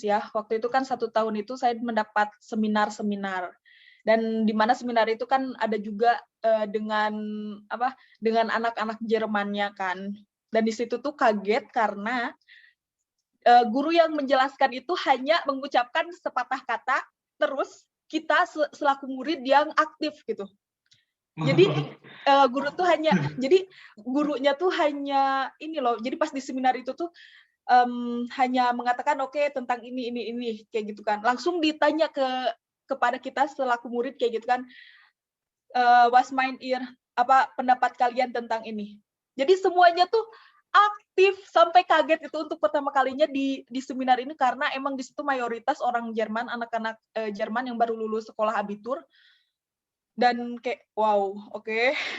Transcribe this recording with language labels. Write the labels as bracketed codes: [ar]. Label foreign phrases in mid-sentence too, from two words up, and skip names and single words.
[id] ya, waktu itu kan 1 tahun itu saya mendapat seminar-seminar, dan di mana seminar itu kan ada juga dengan anak-anak Jermannya kan, dan di situ tuh kaget karena guru yang menjelaskan itu hanya mengucapkan sepatah kata, terus kita selaku murid yang aktif gitu. Jadi gurunya tuh hanya ini loh. Jadi pas di seminar itu tuh hanya mengatakan oke, tentang ini kayak gitu kan. Langsung ditanya kepada kita selaku murid kayak gitu kan. [de] Was meint ihr? [id] Apa pendapat kalian tentang ini? Jadi semuanya tuh aktif, sampai kaget itu untuk pertama kalinya di seminar ini, karena emang di situ mayoritas orang Jerman, anak-anak Jerman yang baru lulus sekolah abitur. Dan kayak wow, oke.